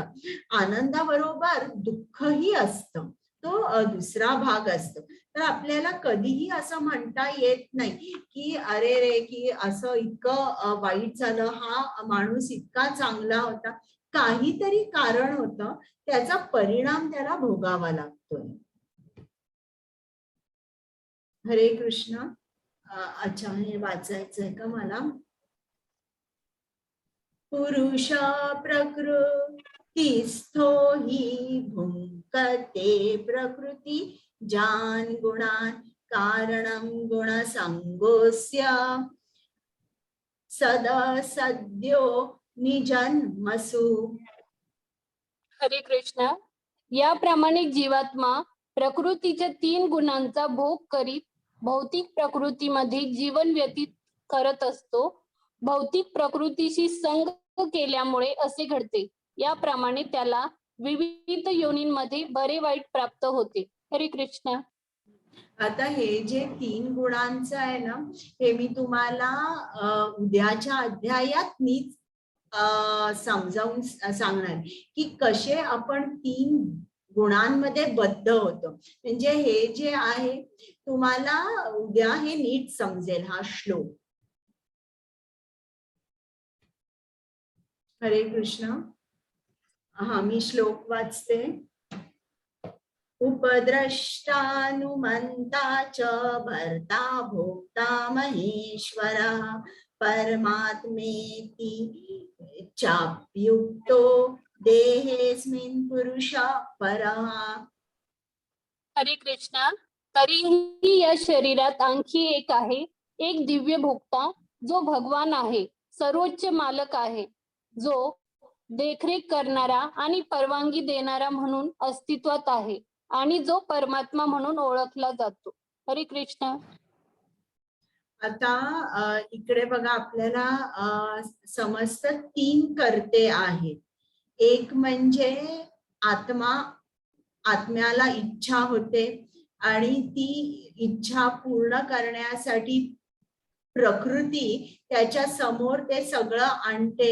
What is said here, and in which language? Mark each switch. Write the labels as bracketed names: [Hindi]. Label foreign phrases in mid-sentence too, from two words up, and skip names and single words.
[Marathi] आनंदाबरोबर दुःखही असतं, तो दुसरा भाग असतो. तर आपल्याला कधीही असं म्हणता येत नाही की अरे रे, की असं इतकं वाईट झालं, हा माणूस इतका चांगला होता. काहीतरी कारण होतं, त्याचा परिणाम त्याला भोगावा लागतोय. हरे कृष्ण. अच्छा, हे वाचायचंय का मला? [Sanskrit] पुरुष प्रकृतिस्थो हि भुङ्क्ते प्रकृति जान गुणान कारणं गुणसंगोस्य सदसद्यो निजन्मसु. [Marathi] हरे कृष्ण. याप्रमाणे जीवात्मा प्रकृतीच्या 3 गुणांचा भोग करीत भौतिक प्रकृतीमध्ये जीवन व्यतीत करत असतो. भौतिक प्रकृतीशी संग केल्यामुळे असे घडते. याप्रमाणे त्याला विविध योनींमध्ये बरे वाईट प्राप्त होते. हरे कृष्ण. आता हे जे 3 गुणांचं आहे ना, हे मी तुम्हाला उद्याच्या अध्यायात नीच समजावून सांगणार की कसे आपण 3 गुणांमध्ये बद्ध होतो. म्हणजे हे जे आहे तुम्हाला उद्या हे नीट समजेल, हा श्लोक. हरे कृष्ण. हा, मी श्लोक वाचते. [Sanskrit] उपद्रष्टानुमंता च भर्ता भोक्ता महेश्वरा परमात्मेति चाप्युक्तो देहेस्मिन् पुरुषः परः. [Marathi] हरे कृष्ण. तरीही या शरीरात आणखी एक आहे, एक दिव्य भोक्ता जो भगवान आहे, सर्वोच्च मालक आहे, जो देखरेख करणारा आणि परवानगी देणारा म्हणून अस्तित्वात आहे आणि जो परमात्मा म्हणून ओळखला जातो. हरे कृष्ण. आता इकडे बघा, आपल्याला समजतं 3 कर्ते आहेत. एक म्हणजे आत्म्याला इच्छा होते आणि ती इच्छा पूर्ण करण्यासाठी प्रकृती त्याच्या समोर ते सगळं आणते.